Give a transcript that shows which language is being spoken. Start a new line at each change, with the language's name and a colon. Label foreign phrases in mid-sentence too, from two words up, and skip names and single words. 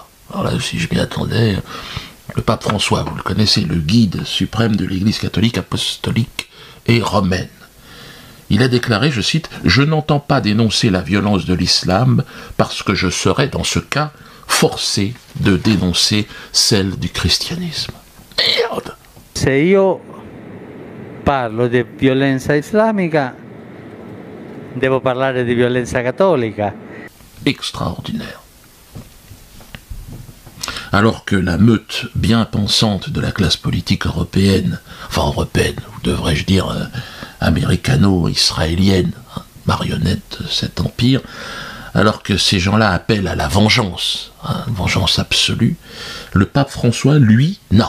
French: Alors là, si je m'y attendais, le pape François, vous le connaissez, le guide suprême de l'Église catholique, apostolique et romaine. Il a déclaré, je cite, « Je n'entends pas dénoncer la violence de l'islam parce que je serais, dans ce cas, forcé de dénoncer celle du christianisme. » Merde!
Italian: Se io parlo di violenza islamica, devo parlare di violenza cattolica.
French: Extraordinaire. Alors que la meute bien pensante de la classe politique européenne, enfin européenne, ou devrais-je dire américano-israélienne, marionnette de cet empire, alors que ces gens-là appellent à la vengeance, vengeance absolue, le pape François, lui, non.